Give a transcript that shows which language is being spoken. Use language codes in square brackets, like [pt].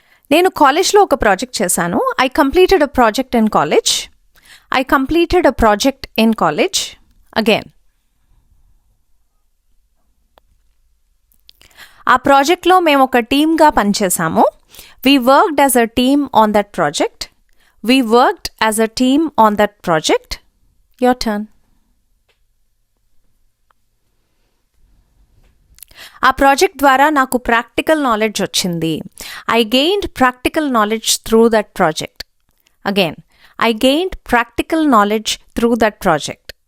[te] నేను కాలేజ్లో ఒక ప్రాజెక్ట్ చేశాను. [en] I completed a project in college. I completed a project in college. Again, [te] ఆ ప్రాజెక్ట్లో మేము ఒక టీమ్గా పనిచేసాము. [en] We worked as a team on that project. We worked as a team on that project. Your turn. [te] ఆ project ద్వారా నాకు practical knowledge వచ్చింది. [en] I gained practical knowledge through that project. Again, I gained practical knowledge through that project.